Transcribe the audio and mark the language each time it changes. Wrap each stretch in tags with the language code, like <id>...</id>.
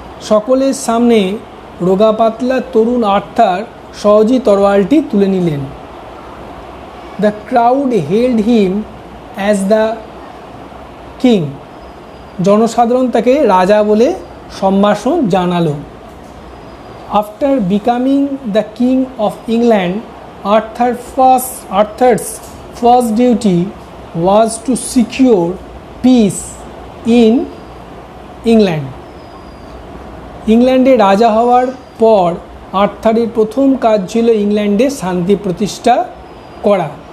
<bn>সকলের সামনে রোগা পাতলা তরুণ আর্থার সহজেই তরোয়ালটি তুলে নিলেন।</bn> <en>The crowd hailed him as the king.</en> <bn>জনসাধারণ তাকে রাজা বলে সম্ভাষণ জানালো।</bn> <en>After becoming the king of England, Arthur's first duty was to secure peace in England.</en> <bn>ইংল্যান্ডে রাজা হওয়ার পর আর্থারের প্রথম কাজ ছিল ইংল্যান্ডে শান্তি প্রতিষ্ঠা করা।</bn>